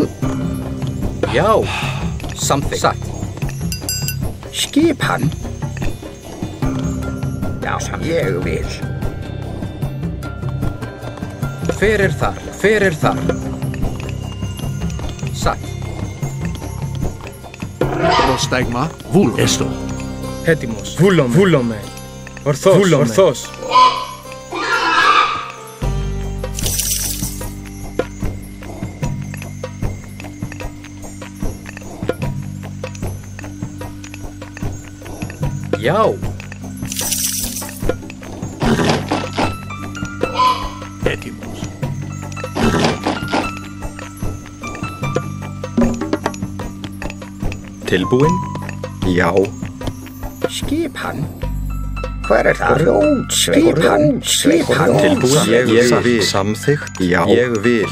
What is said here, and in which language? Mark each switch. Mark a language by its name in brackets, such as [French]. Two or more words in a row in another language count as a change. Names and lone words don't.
[Icelandic] Já. Samþykkt. Satt. Skipan. Já, ég vil. Hver þar? Hver þar? Satt. [Greek] Πρόσταγμα. Βούλουμε. Έστω. Έτοιμος. Βούλομαι. Ορθός. [Icelandic] Já. Έτοιμος. Tilbúin. Já. Skipan. Hver þar? Skipan. Tilbúin. Ég vil. Samþykkt. Já. Ég vil.